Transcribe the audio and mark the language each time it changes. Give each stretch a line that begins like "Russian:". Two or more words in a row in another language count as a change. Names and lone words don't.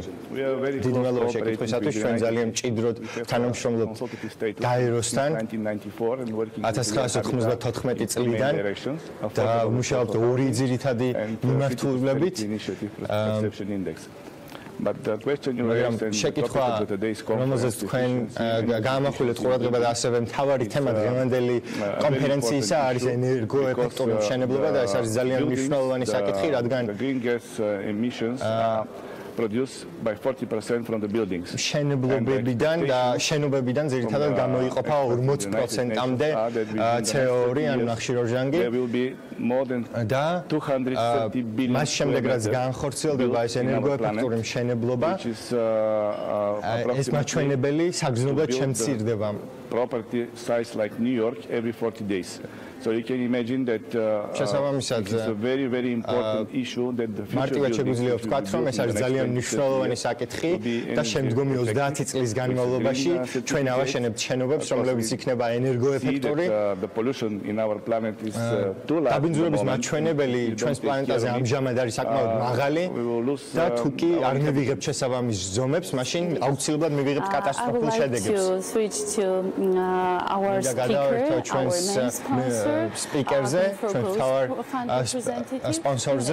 Georgian: დიდი მადლობა შეკითხვისათვის. ჩვენ ძალიან მჭიდროდ თანამშრომლობთ გაეროსთან 1994 წლიდან და მუშაობთ 2 ძირითადი მიმართულებით. შეკითხვა, რომელზეც თქვენ გაამახვილეთ ყურადღება და ასევე მთავარი თემა დღევანდელი კონფერენციისა არის ენერგოეფექტური მშენებლობა და ეს არის ძალიან მნიშვნელოვანი საკითხი, რადგან
English: produced by 40% from the buildings.
Georgian: შენებლობებიდან და შენობებიდან ძირითადად გამოიყოფა 40%-მდე CO2 ან ნახშირორჟანგი. და მას შემდეგ რაც განხორციელდება ეს ენერგოეფექტური მშენებლობა, ეს მაჩვენებელი საგრძნობლად შემცირდება.
English: property size like New York every 40 days. So you can imagine that
Georgian: შესაბამისად
English: it's a very, very important issue that the future
Georgian: მარტივად შეგვიძლია ვთქვათ, რომ ეს არის ძალიან მნიშვნელოვანი საკითხი და შემდგომი 30 წლის განმავლობაში ჩვენ ავაშენებთ შენობებს, რომლებიც იქნება ენერგოეფექტური.
English: The pollution in our planet is too large.
Georgian: დაბინძურების მაჩვენებელი ჩვენს პლანეტაზე ამჟამად არის საკმაოდ მაღალი და თუ კი არ მივიღებთ შესაბამის ზომებს, მაშინ აუცილებლად მივიღებთ კატასტროფულ შედეგებს. სპიკერზე, ჩვენ თავარ სპონსორზე.